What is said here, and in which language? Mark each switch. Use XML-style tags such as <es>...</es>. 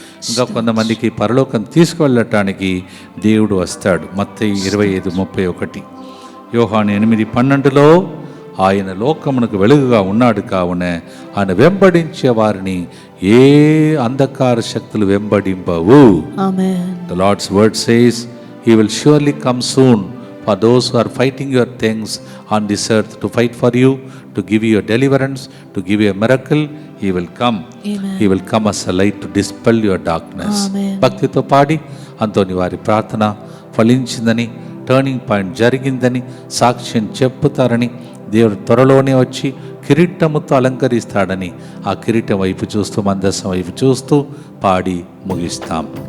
<te>ఇంకా కొంతమందికి పరలోకం తీసుకువెళ్ళటానికి దేవుడు వస్తాడు. మత్తయి 25:31, యోహాను 8:12లో ఆయన లోకమునకు వెలుగుగా ఉన్నాడు కావున ఆయన వెంబడించే వారిని ఏ అంధకార శక్తులు వెంబడింపవు. ఆమేన్.</te> <en>The Lord's word says, He will surely come soon for those who are fighting your things on this earth, to fight for you, to give you a deliverance, to give you a miracle. He will come. Amen. He will come as a light to dispel your darkness. Amen.</en> <te>భక్తితో పాడి అంతోని వారి ప్రార్థన ఫలించిందని, turning point జరిగిందని సాక్ష్యం చెప్పుతారని, దేవుడు త్వరలోనే వచ్చి కిరీటముతో అలంకరిస్తాడని ఆ కిరీటం వైపు చూస్తూ, మందసం వైపు చూస్తూ పాడి ముగిస్తాం.</te>